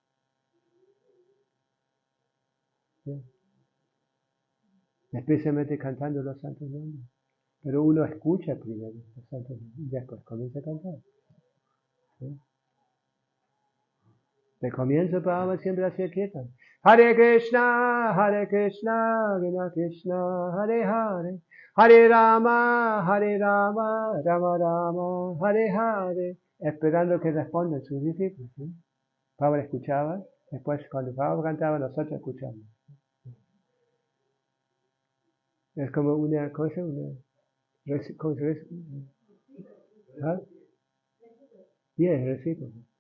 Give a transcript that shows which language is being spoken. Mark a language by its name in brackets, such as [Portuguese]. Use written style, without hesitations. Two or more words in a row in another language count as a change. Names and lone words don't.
[Spanish] ¿Sí? Especialmente cantando los santos nombres. Pero uno escucha primero los santos nombres y después comienza a cantar. ¿Sí? De comienzo Prabhupada siempre hacía kirtan. [Sanskrit] Hare Krishna, Krishna Krishna, Hare Hare, Hare Rama, Rama Rama, Hare Hare, [Spanish] esperando que respondan sus discípulos. ¿Sí? Prabhupada escuchaba, después cuando Prabhupada cantaba nosotros escuchamos. Es como una cosa, ¿cómo se dice? ¿Ah? Sí, es recíproco.